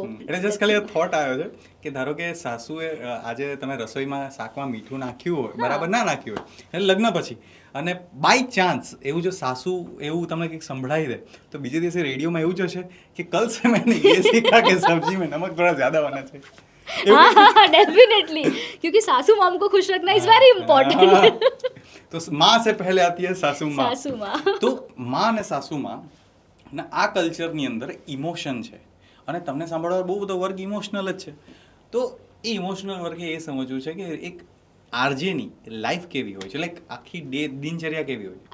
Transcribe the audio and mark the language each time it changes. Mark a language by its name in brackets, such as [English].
[Gujarati] એટલે જસ્ટ ખાલી થોટ આવ્યો છે કે ધારો કે સાસુએ આજે તમે રસોઈમાં શાકમાં મીઠું નાખ્યું હોય, બરાબર ના નાખ્યું હોય, એટલે લગ્ન પછી અને બાય ચાન્સ એવું જો સાસુ એવું તમને કંઈક સંભળાવી દે તો બીજે દિવસે રેડિયોમાં એવું જ હશે કે [Hindi] કલ સે मैंने ये सीखा कि सब्जी में नमक थोड़ा ज्यादा होना चाहिए. हाँ डेफिनेटली क्योंकि सासू मॉम को खुश रखना [English] Is very important. [Hindi] તો માં સે પહેલે આતી હૈ સાસુ માં. [Gujarati] સાસુ માં. તો માં અને સાસુ માં ના આ કલ્ચરની અંદર ઇમોશન છે અને તમને સાંભળવા બહુ બધો વર્ગ ઇમોશનલ જ છે. તો એ ઇમોશનલ વર્ગે એ સમજવું છે કે એક આરજેની લાઈફ કેવી હોય છે, લાઈક આખી દિનચર્યા કેવી હોય છે.